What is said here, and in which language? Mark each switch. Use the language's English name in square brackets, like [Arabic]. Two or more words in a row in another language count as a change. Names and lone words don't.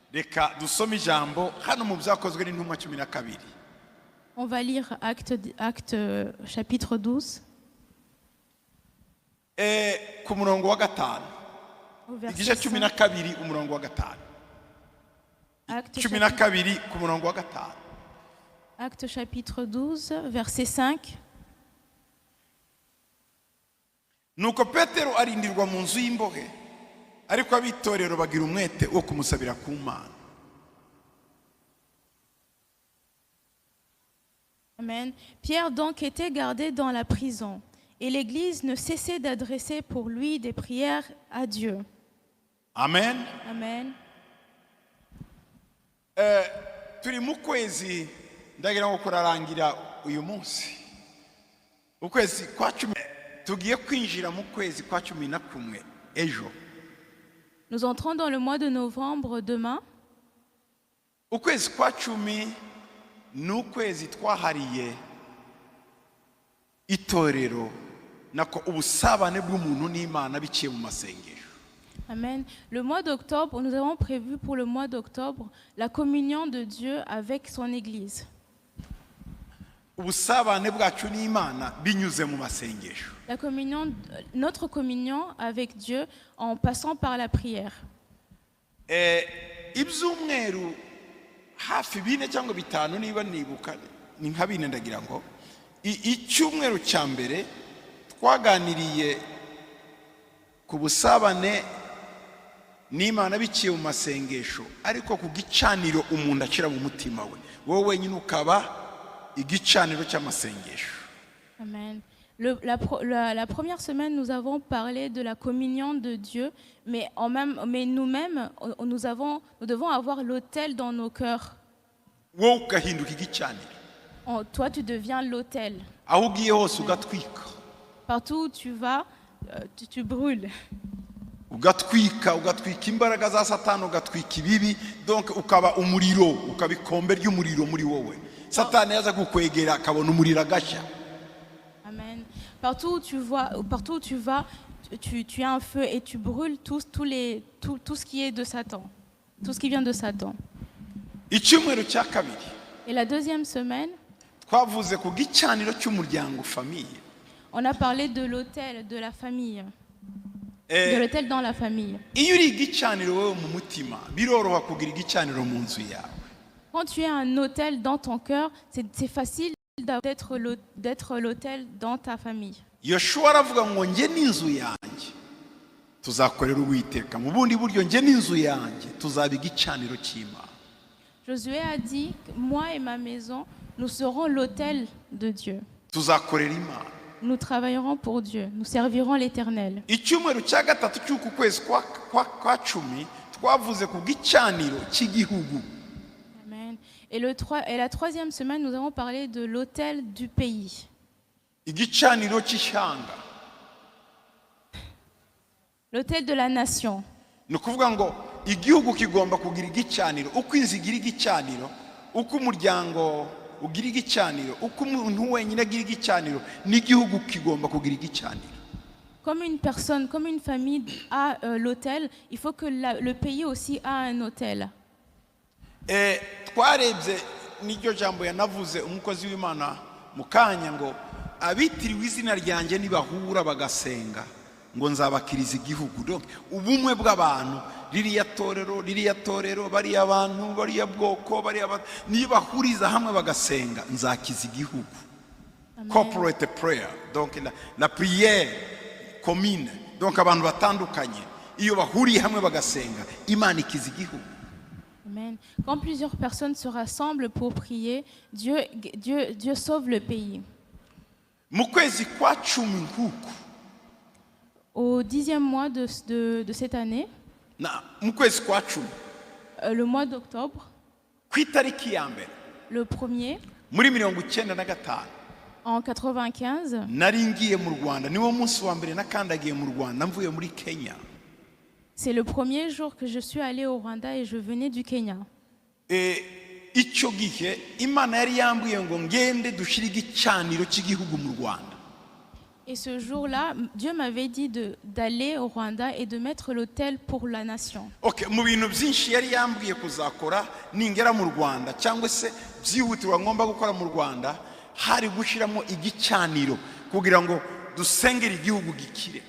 [Kinyarwanda] reka dusome ijambo hano mu byakozwe n'intumwa 12. [French] On va lire Acte chapitre 12. [Kinyarwanda] Ku murongo wa 5. [French] Au verset [Kinyarwanda] Igice 5. 12 umurongo wa 5. Acte 12 ku murongo wa 5. [French] Acte chapitre 12, verset 5. [Kinyarwanda] Nuko Petero arindirwa mu nzu y'imbohe, ariko abitorero bagira umwete wo kumusabira ku Mana. Amen. [French] Pierre donc était gardé dans la prison, et l'Église ne cessait d'adresser pour lui des prières à Dieu. Amen. Amen. [Kinyarwanda] Turi mu kwezi ndagira ngo kurarangira uyu munsi. Ukwezi kwa 10 tugiye kwinjira mu kwezi kwa 11 ejo. [French] Nous entrons dans le mois de novembre demain. [Kinyarwanda] Ukwezi kwa 10 ni ukwezi twahariye itorero nako ubusabane bw'umuntu n'Imana biciye mu masengesho. Amen. [French] Le mois d'octobre, nous avons prévu pour le mois d'octobre la communion de Dieu avec son Église. [Kinyarwanda] Ubusabane bwacu n'Imana binyuze mu masengesho. [French] La communion, notre communion avec Dieu en passant par la prière. [Kinyarwanda] Ibyumweru hafi 4 cyangwa 5 niba nibuka ni nka 4 ndagira ngo icyumweru cya mbere twaganiriye ku busabane n'Imana biciye mu masengesho, ariko ku gicaniro umuntu acira mu mutima we, wowe wenyine ukaba igicaniro cy'amasengesho. Amen. [French] La première semaine, nous avons parlé de la communion de Dieu, mais nous-mêmes, nous devons avoir l'autel dans nos cœurs. [Kinyarwanda] Wowe ugahinduka igicaniro. [French] Toi, tu deviens l'autel. [Kinyarwanda] Aho ugiye hose ugatwika. [French] Partout où tu vas, tu brûles. [Kinyarwanda] Ugatwika imbaraga za Satani, ugatwika ibibi, donc ukaba umuriro, ukaba ikombe ry'umuriro muri wowe. Satani yaza kukwegera akabona umuriro agashya. Amen. [French] Partout où tu vas, tu as un feu et tu brûles tout ce qui est de Satan, tout ce qui vient de Satan. [Kinyarwanda] Icyumweru cya kabiri. [French] Et la deuxième semaine, [Kinyarwanda] twavuze ku gicaniro cy'umuryango famille. [French] On a parlé de l'autel de la famille. De l'autel dans la famille. [Kinyarwanda] Iyo uri igicaniro wowe mu mutima, biroroha kugira igicaniro mu nzu yawe. [French] Quand tu as un autel dans ton cœur, c'est facile d'être l'autel dans ta famille. [Kinyarwanda] Yoshua aravuga ngo nge n'inzu yanjye tuzakorera Uwiteka, mu bundi buryo nge n'inzu yanjye tuzaba igicaniro cy'Imana. [French] Josué a dit, moi et ma maison, nous serons l'autel de Dieu. [Kinyarwanda] Tuzakorera Imana. [French] Nous travaillerons pour Dieu, nous servirons l'Éternel. [Kinyarwanda] Icyumweru cya gatatu cy'uku kwezi kwa 10 twavuze ku gicaniro cy'igihugu. Amen. [French] Et la troisième semaine, nous avons parlé de l'autel du pays. [Kinyarwanda] Igicaniro cy'ishyanga. [French] L'autel de la nation. [Kinyarwanda] Ni ukuvuga ngo igihugu kigomba kugira igicaniro, uko inzu igira igicaniro, uko umuryango ugira igicaniro, uko umuntu wenyine agira igicaniro, n'igihugu kigomba kugira igicaniro. [French] Comme une personne, comme une famille a l'autel, il faut que le pays aussi a un autel. [Kinyarwanda] Twarebye n'iryo jambo yanavuze umukozi w'Imana mu kanya ngo abitiriwe izina ryanjye nibahura bagasenga ngo nzabakiriza igihugu. Donc ubumwe bw'abantu, ririya torero, bariya abantu, bariya bwoko, nibahuriza hamwe bagasenga nzakiza igihugu. [English] Corporate prayer, [French] donc la prière commune, donc [Kinyarwanda] abantu batandukanye iyo bahuriye hamwe bagasenga Imana ikiza igihugu. Amen. [French] Quand plusieurs personnes se rassemblent pour prier, Dieu sauve le pays. [Kinyarwanda] Mu kwezi kwa 10 nkuko, [French] au 10e mois de cette année, [Kinyarwanda] mu kwezi kwa 10, [French] le mois d'octobre, [Kinyarwanda] ku itariki ya mbere, [French] le 1er, [Kinyarwanda] muri 95, [French] en 95, [Kinyarwanda] nari ngiye mu Rwanda, niwo munsi wa mbere nakandagiye mu Rwanda mvuye muri Kenya. [French] C'est le premier jour que je suis allée au Rwanda et je venais du Kenya. [Kinyarwanda] Icyo gihe Imana yari yambwiye ngo ngende dushire igicaniro cy'igihugu mu Rwanda. [French] Et ce jour-là, Dieu m'avait dit d'aller au Rwanda et de mettre l'autel pour la nation. [Kinyarwanda] Okay, mu bintu byinshi yari yambwiye kuzakora ningera mu Rwanda cyangwa se byihutirwa ngomba gukora mu Rwanda, hari gushiramo igicaniro kugira ngo dusengere igihugu gikire.